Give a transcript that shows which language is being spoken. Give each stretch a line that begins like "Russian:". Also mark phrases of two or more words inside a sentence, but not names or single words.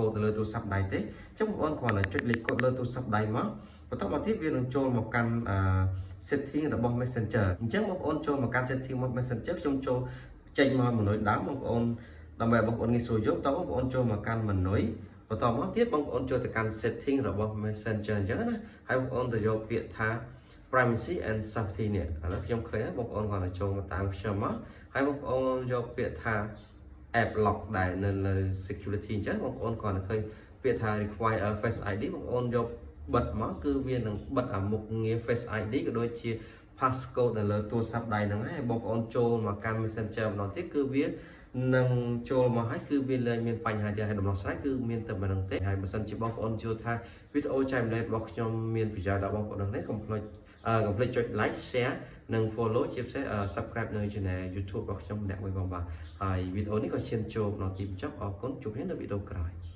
Khmer: ដទៅលើទូរស័ព្ទដៃទេអញ្ចឹងបងប្អូនគ្រាន់តែចុចលេខកូដលើទូរស័ព្ទដៃមកបន្ទាប់មកទៀតវានឹងចូលមកកាន់setting របស់ Messenger អញ្ចឹងបងប្អូនចូលមកកាន់ setting របស់ Messenger ខ្ញុំចូលចេញមកមនុយដើមបងប្អូនដើម្បីបងប្អូនងាយស្រួលយកតើបងប្អូនចូលមកកាន់មនុយបន្តមកទៀតបងប្អូនចូលទៅកាន់ setting របស់ Messenger អញ្ចឹងណាហើយបងប្អូនទៅយកពាក្យថា
English: privacy and safety
Khmer: នេះឥឡូវខ្ញុំឃើញហើយបងប្អូនគាត់ទៅចូលមកតាមខ្ញុំមកហើយបងប្អូនយកពាក្យថា
English: app lock
Khmer: ដែលនៅលើ security អញ្ចឹងបងប្អូនគាត់ទៅឃើញពាក្យថា
English: require face ID
Khmer: បងប្អូនយកបិទមកគឺវានឹង បិទអាមុខងារ
English: face ID
Khmer: ក៏ដូចជា passcode នៅលើទូរស័ព្ទដៃហ្នឹងហើយបងប្អូនចូលមកកាន់ Messenger ម្ដងទៀតគឺវានឹងចូលមកហើយគឺវាលែងមានបញ្ហាទៀតហើយដំណោះស្រាយគឺមានតែប៉ុណ្្នឹងទេហើយបើសិនជាបងប្អូនយល់ថាវីដេអូចែកម្លែករបស់ខ្ញុំមានប្រយោជន៍ដល់បងប្អូនទាំងនេះកុំភ្លេចចុច
English: like share
Khmer: និង follow ជាពិសេស subscribe នៅ channel YouTube របស់ខ្ញុំម្នាក់មួយបងបាទហើយវីដេអូនេះក៏ឈានចូលដល់ទីបញ្ចប់អរគុណជួបគ្នានៅវីដេអូក្រោយ